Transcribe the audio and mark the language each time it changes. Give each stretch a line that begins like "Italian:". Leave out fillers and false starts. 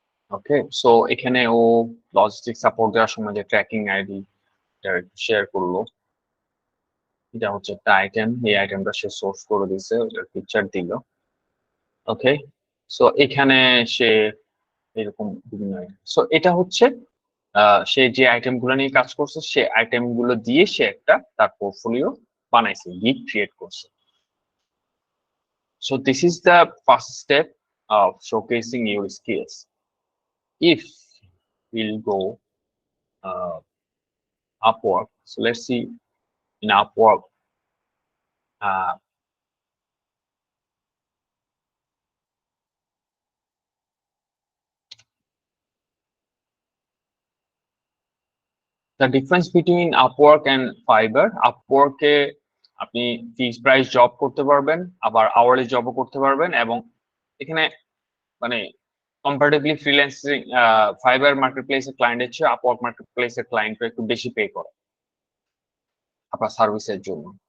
Bangla: ওকে, so এখানে ও logistic support দেওয়ার সময় যে ট্র্যাকিং আইডি শেয়ার করলো, এটা হচ্ছে একটা আইটেম, এই আইটেমটা সে সোর্স করে দিছে, ওটার পিকচার দিল। ওকে, সো এখানে সে এরকম বিভিন্ন সো এটা হচ্ছে সে যে আইটেম গুলো নিয়ে কাজ করছে, সে আইটেম গুলো দিয়ে সে একটা তার পোর্টফোলিও বানাইছে, গিগ ক্রিয়েট করছে।
English: So this is the first step of showcasing your skills. If we'll go Upwork, so let's see in Upwork. Uh, the difference between Upwork and Fiverr,
Bangla: Upwork এ আপনি fixed price job করতে পারবেন, আবার hourly জবও করতে পারবেন, এবং এখানে মানে comparatively freelancing fibre মার্কেটপ্লেসের ক্লায়েন্টের চেয়ে আপওয়ার্ক মার্কেটপ্লেসের ক্লায়েন্টরা একটু বেশি পে করে আপনার সার্ভিসের জন্য।